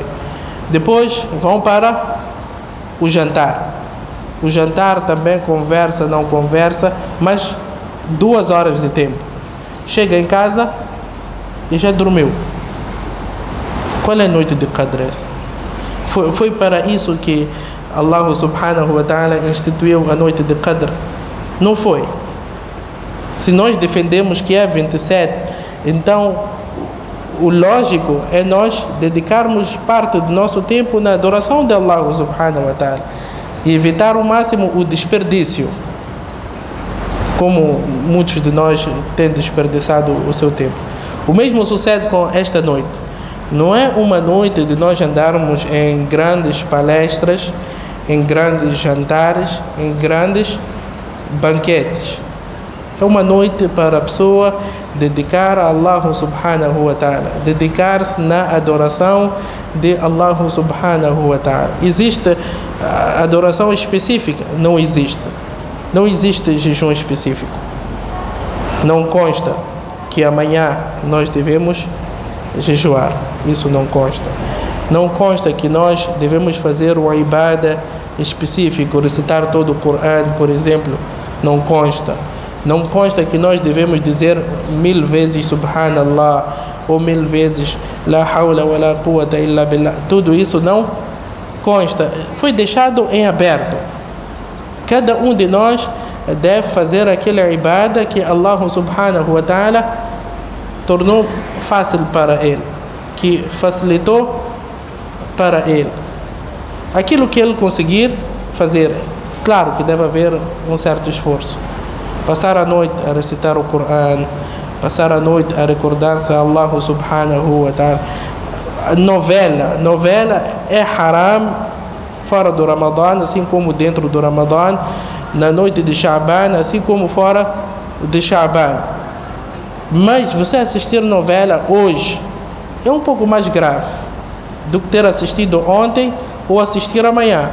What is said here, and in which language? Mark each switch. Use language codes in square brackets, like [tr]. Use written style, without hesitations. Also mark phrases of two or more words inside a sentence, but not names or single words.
[pt] Depois vão para o jantar. O jantar também conversa, não conversa, mas 2 horas de tempo. Chega em casa e já dormiu. Qual é a noite de Qadr? Foi para isso que Allah [ar] سبحانه وتعالى [pt] instituiu a noite de Qadr? Não foi. Se nós defendemos que é 27, então o lógico é nós dedicarmos parte do nosso tempo na adoração de Allah [ar] سبحانه وتعالى [pt] e evitar ao máximo o desperdício, como muitos de nós têm desperdiçado o seu tempo. O mesmo sucede com esta noite. Não é uma noite de nós andarmos em grandes palestras, em grandes jantares, em grandes banquetes. É uma noite para a pessoa dedicar a Allah [ar] سبحانه وتعالى, [pt] dedicar-se na adoração de Allah [ar] سبحانه وتعالى. [pt] Existe adoração específica? Não existe. Não existe jejum específico. Não consta que amanhã nós devemos jejuar. Isso não consta. Não consta que nós devemos fazer uma ibada específica, recitar todo o Coran, por exemplo. Não consta. Não consta que nós devemos dizer 1000 vezes Subhanallah ou 1000 vezes [ar] لا حول ولا قوة إلا بالله. [pt] Tudo isso não consta. Foi deixado em aberto. Cada um de nós deve fazer aquela ibada que Allah [ar] سبحانه وتعالى [pt] tornou fácil para ele, que facilitou para ele. Aquilo que ele conseguir fazer, claro que deve haver um certo esforço. Passar a noite a recitar o Coran, passar a noite a recordar-se a Allah [ar] سبحانه وتعالى. [pt] Novela é haram fora do Ramadã, assim como dentro do Ramadã, na noite de Sha'ban, assim como fora de Sha'ban. Mas você assistir novela hoje é um pouco mais grave do que ter assistido ontem ou assistir amanhã.